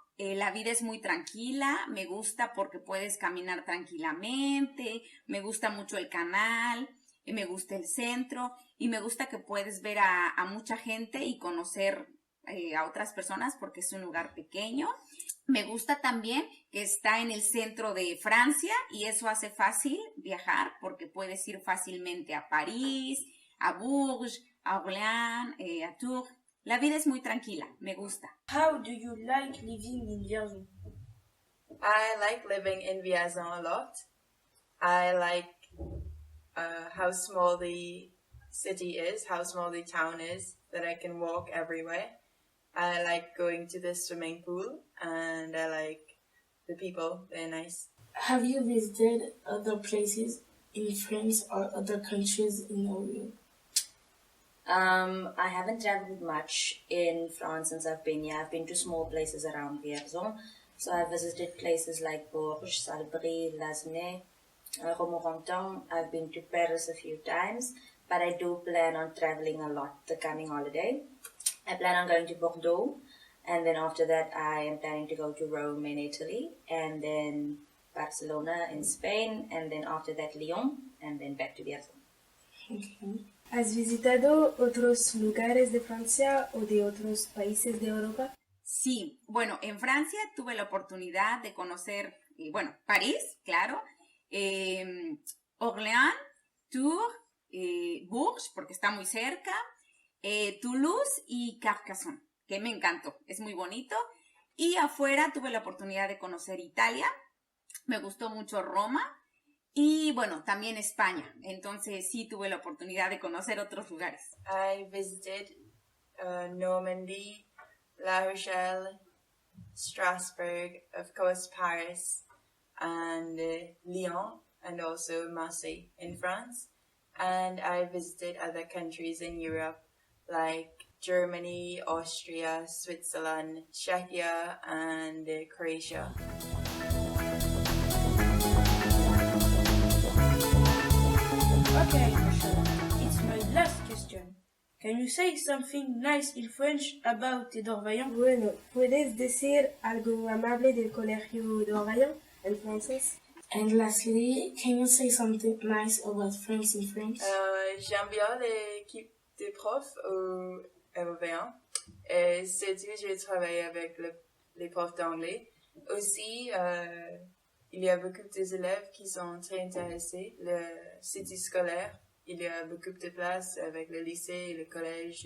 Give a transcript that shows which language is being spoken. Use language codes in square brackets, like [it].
[es] La vida es muy tranquila, me gusta porque puedes caminar tranquilamente, me gusta mucho el canal, me gusta el centro y me gusta que puedes ver a mucha gente y conocer a otras personas porque es un lugar pequeño. Me gusta también que está en el centro de Francia y eso hace fácil viajar porque puedes ir fácilmente a París, a Bourges, a Orléans, a Tours. La vida es muy tranquila, me gusta. [en] How do you like living in Vierzon? I like living in Vierzon a lot. I like how small the city is, how small the town is, that I can walk everywhere. I like going to the swimming pool, and I like the people, they're nice. Have you visited other places in France or other countries in Norway? I haven't traveled much in France since I've been here. I've been to small places around Vierzon. So I've visited places like Bourges, Salbris, Lasne, Romorantin. I've been to Paris a few times, but I do plan on traveling a lot the coming holiday. I plan on going to Bordeaux, and then after that I am planning to go to Rome in Italy, and then Barcelona in Spain, and then after that Lyon, and then back to Vierzon. Okay. [es] ¿Has visitado otros lugares de Francia o de otros países de Europa? Sí, bueno, en Francia tuve la oportunidad de conocer, París, claro, Orléans, Tours, Bourges, porque está muy cerca, Toulouse y Carcassonne, que me encantó, es muy bonito. Y afuera tuve la oportunidad de conocer Italia, me gustó mucho Roma y bueno, también España. Entonces sí tuve la oportunidad de conocer otros lugares. [en] I visited Normandy, La Rochelle, Strasbourg, of course Paris, and Lyon, and also Marseille in France. And I visited other countries in Europe like Germany, Austria, Switzerland, Czechia, and Croatia. Okay, Rushell, it's my last question. Can you say something nice in French about Édouard Vaillant? [es] Bueno, ¿puedes decir algo amable del Colegio Édouard Vaillant en francés? [en] And lastly, can you say something nice about France in French? [fr] J'aime bien l'équipe des profs au Vaillant. Et surtout, je travaille avec les profs d'anglais. Aussi, il y a beaucoup d'élèves qui sont très intéressés. Le cité scolaire, il y a beaucoup de places avec le lycée et le collège.